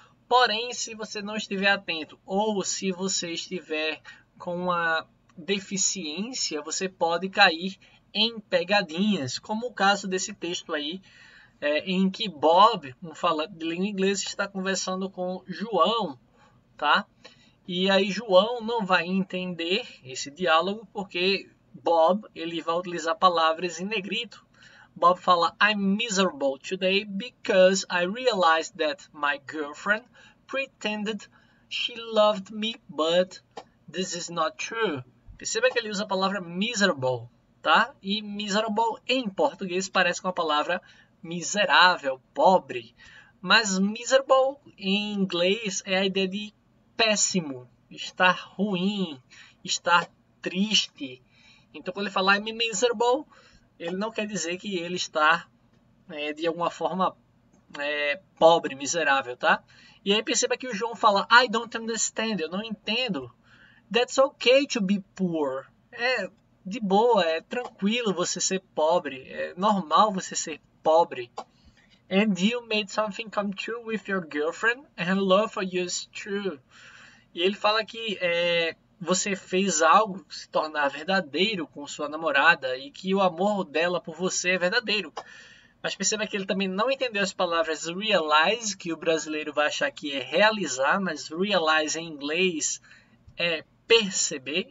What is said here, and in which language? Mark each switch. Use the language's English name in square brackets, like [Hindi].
[Portuguese] Porém, se você não estiver atento ou se você estiver com uma deficiência, você pode cair em pegadinhas, como o caso desse texto aí, em que Bob, um falante de língua inglesa, está conversando com João, tá? E aí João não vai entender esse diálogo porque Bob ele vai utilizar palavras em negrito. Bob fala, [English] I'm miserable today because I realized that my girlfriend pretended she loved me, but this is not true. [Portuguese] Perceba que ele usa a palavra miserable, tá? E miserable em português parece com a palavra miserável, pobre. Mas miserable em inglês é a ideia de péssimo, estar ruim, estar triste. Então, quando ele fala [English] I'm miserable, [Portuguese] ele não quer dizer que ele está de alguma forma pobre, miserável, tá? E aí perceba que o João fala [English] I don't understand, [Portuguese] eu não entendo. [English] That's okay to be poor. [Portuguese] É de boa, é tranquilo você ser pobre, é normal você ser pobre. [English] And you made something come true with your girlfriend and love for you is true. [Portuguese] E ele fala que você fez algo se tornar verdadeiro com sua namorada e que o amor dela por você é verdadeiro. Mas perceba que ele também não entendeu as palavras realize, que o brasileiro vai achar que é realizar, mas realize em inglês é perceber.